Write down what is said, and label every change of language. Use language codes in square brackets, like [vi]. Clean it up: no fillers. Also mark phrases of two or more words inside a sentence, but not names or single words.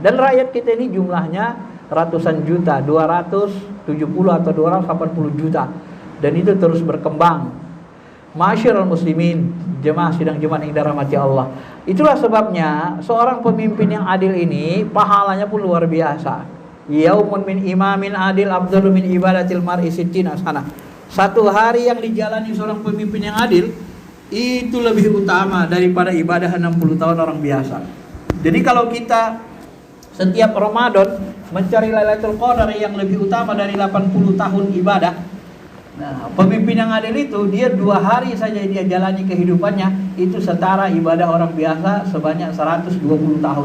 [id] Dan rakyat kita ini jumlahnya ratusan juta, 270 atau 280 juta, dan itu terus berkembang. [ar] معاشر المسلمين, [id] jemaah sidang Jumat yang dirahmati Allah. Itulah sebabnya seorang pemimpin yang adil ini pahalanya pun luar biasa. [ar] يوم من إمام عادل أفضل من عبادة المرء ستين سنة. [id] Satu hari yang dijalani seorang pemimpin yang adil itu lebih utama daripada ibadah 60 tahun orang biasa. Jadi kalau kita setiap Ramadan mencari Lailatul Qadar yang lebih utama dari 80 tahun ibadah, nah, pemimpin yang adil itu dia 2 hari saja dia jalani kehidupannya itu setara ibadah orang biasa sebanyak 120 tahun.